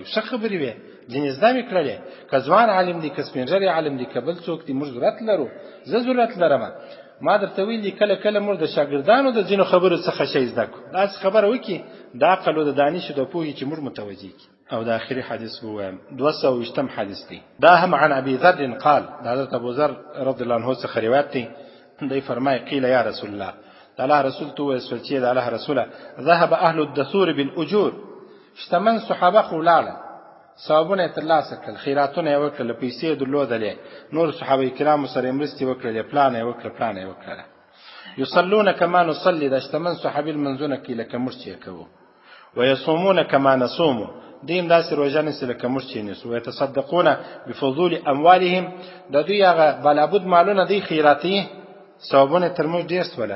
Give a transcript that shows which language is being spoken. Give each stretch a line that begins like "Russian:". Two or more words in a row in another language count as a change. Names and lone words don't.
Pashto: ښه خبرې وې، ځینې زده مې کړلې، که ځوان عالم دی، که سپین ږیری عالم دی، که بل څوک دی، موږ ضرورت لرو، زه ضرورت لرم. ما درته ویلي کله کله موږ د شاګردانو د ځینو خبرو څخه شی زده کړو، داسې خبره وکړي د عقل او د دانش د پوهې چې موږ متوجه کړي. او د آخري حدیث ووایم، 220 حدیث دی. دا هم
Arabic: عن ابي ذر قال،
Pashto: د حضرت ابو ذر
Arabic: رضی الله عنه
Pashto: څخه روایت دی، دی فرمایي قیل
Arabic: یا رسول الله،
Pashto: د الله رسول ته وویل شول چې د الله رسوله
Arabic: ذهب اهل الدثور بالاجور،
Pashto: شتمن صحابه خو ولاړه، ثوابونه یې ترلاسه کړل، خیراتونه یې وکړل، پیسې یې درلودلې، نور صحابه کرامو سره یې مرستې وکړلې، پلانه یې وکړه، پلانه یې وکړله.
Arabic: یصلون کما نصلي،
Pashto: د شتمن صحابي لمنځونه کوي لکه موږ چې یې کوو،
Arabic: ویصومون کما نصومو،
Pashto: دیم داسې روژه نیسي لکه موږ چې نیسو،
Arabic: ویتصدقون بفضول اموالهم،
Pashto: د دوی هغه بلابود مالونه دی خیراتي، ثوابونه تر موږ ډېر سوله.